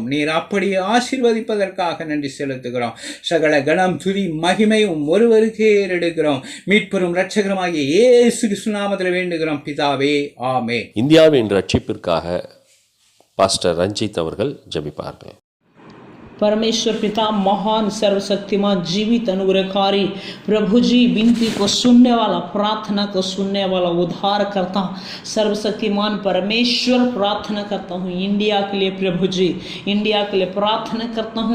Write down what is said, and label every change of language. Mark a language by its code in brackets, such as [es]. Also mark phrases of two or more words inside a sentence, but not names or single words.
[ta] நீர் அப்படியே ஆசீர்வதிப்பதற்காக நன்றி செலுத்துகிறோம். சகல கணம் துதி மகிமை ஒருவருக்கே எடுக்கிறோம். மீட்பெரும் இரட்சகருமாகிய இயேசு கிறிஸ்து நாமத்தில் வேண்டுகிறோம் பிதாவே, ஆமென். இந்தியாவின் ரட்சிப்பிற்காக பாஸ்டர் ரஞ்சித் அவர்கள் ஜெபிப்பார்கள். [hi] परमेश्वर पिता महान सर्वशक्तिमान जीवित अनुग्रहकारी प्रभु जी, विनती को सुनने वाला, प्रार्थना को सुनने वाला, उद्धार करता सर्वशक्तिमान परमेश्वर, प्रार्थना करता हूँ इंडिया के लिए प्रभु जी, इंडिया के लिए प्रार्थना करता हूँ.